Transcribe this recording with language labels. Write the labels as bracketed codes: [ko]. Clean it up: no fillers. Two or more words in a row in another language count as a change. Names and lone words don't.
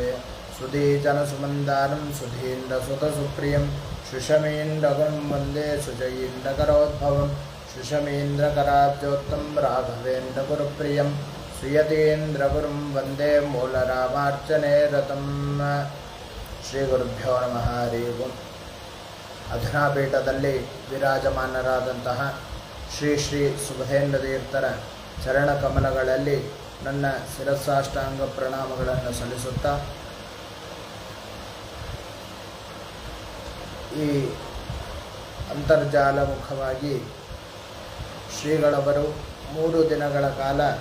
[sa] सुधीजनसुमन्दानं सुधीन्द्रसुतसुप्रियं शुशमीन्द्रगुरुं वन्दे सुजयीन्द्रकरोद्भवं शुशमीन्द्रकराब्जोत्तं राघवेन्द्रगुरुप्रियं सुयतीन्द्रगुरुं वन्दे मूलरामार्चने रतं। ಶ್ರೀಗುರುಭ್ಯೋ ನಮಃ. ಹರಿ ಓಂ. [kn] ಅಧುನಾಪೀಠದಲ್ಲಿ ವಿರಾಜಮಾನರಾದಂತಹ ಶ್ರೀ ಶ್ರೀ ಸುಬುಧೇಂದ್ರ ತೀರ್ಥರ ಚರಣಕಮಲಗಳಲ್ಲಿ ನನ್ನ ಶಿರಸಾಷ್ಟಾಂಗ ಪ್ರಣಾಮಗಳನ್ನು ಸಲ್ಲಿಸುತ್ತಾ, ಈ ಅಂತರ್ಜಾಲ ಮುಖವಾಗಿ ಶ್ರೀಗಳವರು 3 ದಿನಗಳ ಕಾಲ,